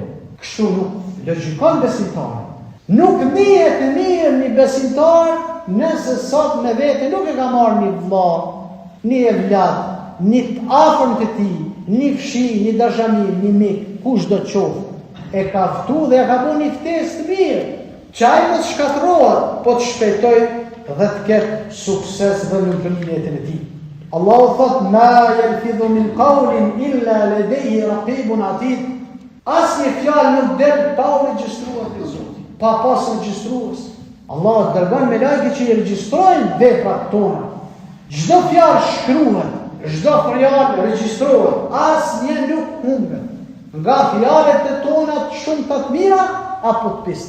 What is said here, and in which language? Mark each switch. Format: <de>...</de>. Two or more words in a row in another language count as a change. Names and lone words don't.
<sq>Kështu nuk logjikon besimtar. Nuk njihet mirë një besimtar nëse sot me vete nuk e ka marrë një vlla, një evlat, një të afërm të tij, një fshi, një dashamir, një mik, kush do të qoftë, e ka ftu dhe e ka bu një ftesë të mirë, që ai mos shkatërrohet, po të shpejtoj dhe të ketë sukses dhe në jetën e tij. Allahu thot:</sq> <ar>"ما يلفظ من قول إلا لديه رقيب عتيد."</ar> <sq>Asnjë fjalë nuk del pa u regjistruar te Zoti, pa pas regjistrues. Allah dërgon me lajke që i regjistrojnë veprat tona. Çdo fjalë shkruhet, çdo fjalë regjistrohet, asnjë nuk humbet. Nga fjalët e tona të shumta të mira apo të pista.</sq>